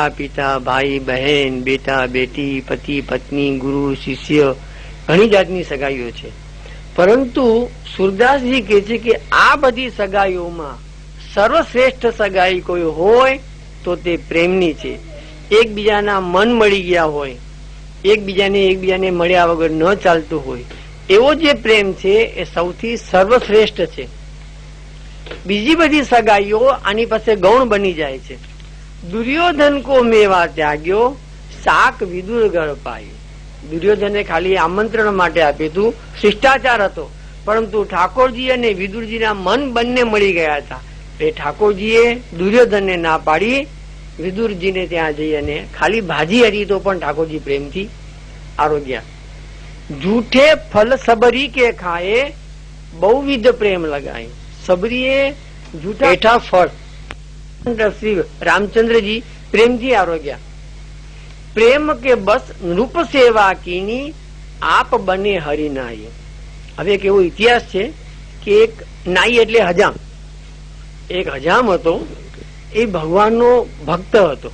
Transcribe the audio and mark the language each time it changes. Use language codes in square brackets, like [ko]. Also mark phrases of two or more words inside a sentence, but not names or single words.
[gu] પિતા ભાઈ બહન બેટા બેટી પતિ પત્ની ગુરુ શિષ્ય ઘણી જાતની સગાઈઓ છે પરંતુ સૂરદાસ જી કહે છે કે આ બધી સગાઈઓ માં સર્વશ્રેષ્ઠ સગાઈ કોઈ હોય તો તે પ્રેમની છે એકબીજાના મન મળી ગયા હોય એકબીજાને મળ્યા વગર ન ચાલતું હોય એવો જે પ્રેમ છે એ સૌથી સર્વશ્રેષ્ઠ છે બીજી બધી સગાઈઓ આની પાસે ગૌણ બની જાય છે [hi] दुर्योधन को मेवा त्याग्यो शाक विदुर घर पाई [gu] દુર્યોધને ખાલી આમંત્રણ માટે આપ્યું હતું શિષ્ટાચાર હતો પરંતુ ઠાકોરજી અને વિદુરજીના મન બંને મળી ગયા થા ઠાકોરજીએ દુર્યોધનને ના પાડી વિદુરજીને ત્યાં જઈ અને ખાલી ભાજી હરી તો પણ ઠાકોરજી પ્રેમથી આરોગ્યા [hi] झूठे फल सबरी के खाए बहुविध प्रेम लगाई [gu] સબરીએ જૂઠા હેઠા ફળ. શ્રી રામચંદ્રજી પ્રેમથી આરોગ્યા. [hi] प्रेम के बस नृप सेवा कीनी आप बने हरिनाय. [gu] હવે એક એવો ઇતિહાસ છે કે એક નાઈ એટલે હજામ, એક હજામ હતો, એ ભગવાનનો ભક્ત હતો.